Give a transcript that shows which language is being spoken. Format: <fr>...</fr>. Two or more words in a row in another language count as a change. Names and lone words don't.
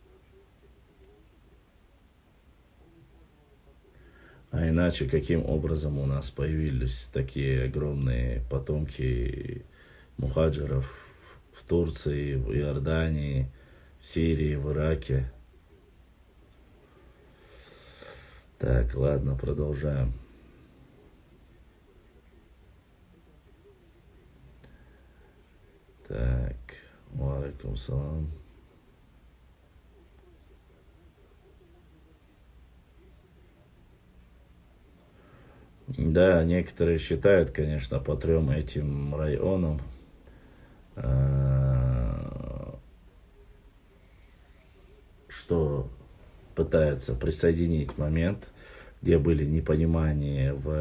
<ru>А иначе каким образом у нас появились такие огромные потомки мухаджиров в Турции, в Иордании, в Сирии, в Ираке? Так, ладно, продолжаем. Так,</ru> <ar>وعليكم السلام.</ar> <ru>Да, некоторые считают, конечно, по 3 этим районам, что пытаются присоединить момент, где были непонимания</ru>